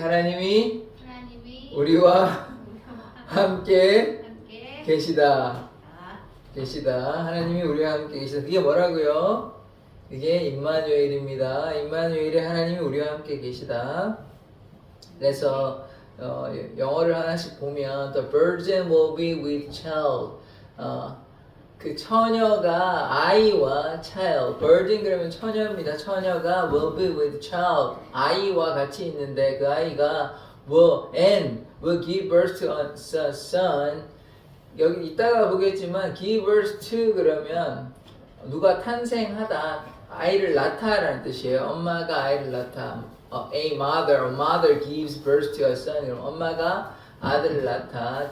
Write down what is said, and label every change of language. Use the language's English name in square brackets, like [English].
[Korean] 하나님이 우리와 함께 계시다. 하나님이 우리와 함께 계시다. 그게 뭐라고요? 그게 임마누엘입니다. 임마누엘이 하나님이 우리와 함께 계시다. 그래서 영어를 하나씩 보면 [English] The virgin will be with child. [Korean] 그 처녀가 아이와 child, virgin 그러면 처녀입니다. 처녀가 [English] will be with child, [Korean] 아이와 같이 있는데 그 아이가 [English] will give birth to a son. [Korean] 여기 이따가 보겠지만 [English] give birth to [Korean] 그러면 누가 탄생하다, 아이를 낳다라는 뜻이에요. 엄마가 아이를 낳다. [English] A mother gives birth to a son. [Korean] 그럼 엄마가 아들을 낳다.